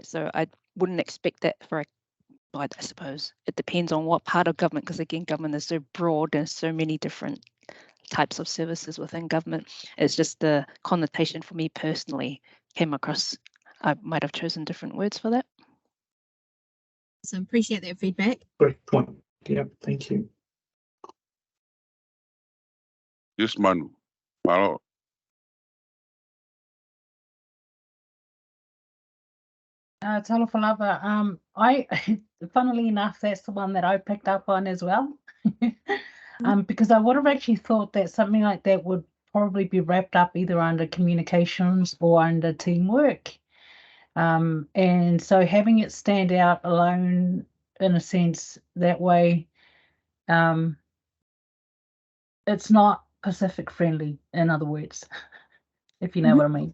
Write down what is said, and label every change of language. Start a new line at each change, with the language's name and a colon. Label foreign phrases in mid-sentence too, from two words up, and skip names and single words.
English: So I wouldn't expect that for I suppose it depends on what part of government, because again, government is so broad and so many different types of services within government. It's just the connotation for me personally came across. I might have chosen different words for that. So appreciate that feedback. Great point. Yeah, thank you. Yes, Manu. Malo.
Samoan: Talofa lava.
English: Funnily enough, that's the one that I picked up on as well. Because I would have actually thought that something like that would probably be wrapped up either under communications or under teamwork. And so having it stand out alone, in a sense, that way, it's not Pacific friendly, in other words, if you know what I mean.